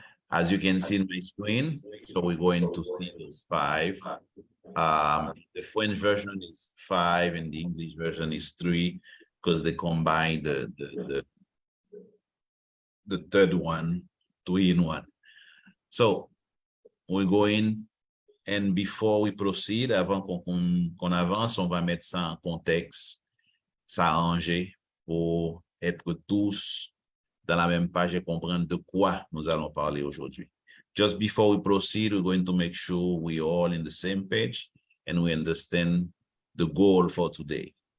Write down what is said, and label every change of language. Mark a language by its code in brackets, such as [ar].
[en] As you can see in my screen, so we're going to see those 5. The French version is 5 and the English version is 3 because they combine the third one, 3 in 1. So we're going, and before we proceed, [fr] avant qu'on avance, on va mettre ça en contexte, s'arranger pour être tous dans la même page et comprendre de quoi nous allons parler aujourd'hui. [en] Just before we proceed, we're going to make sure we're all in the same page and we understand the goal for today.